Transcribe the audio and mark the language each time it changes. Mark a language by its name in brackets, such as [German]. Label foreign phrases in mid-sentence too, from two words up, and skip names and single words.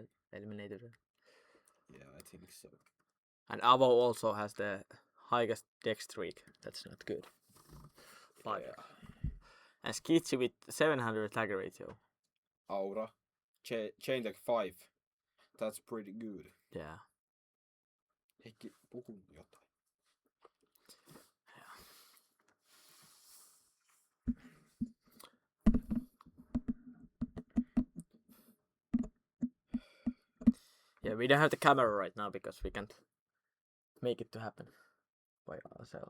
[English] Yeah, I think so. And Avo also has the highest dex streak. That's not good. 5. Yeah. And Skitsi with 700 attack ratio. Aura. Chain deck 5. That's pretty good. Yeah. [Finnish] Heikki, puhu jotain. [English] Yeah, we don't have the camera right now because we can't make it to happen by ourselves.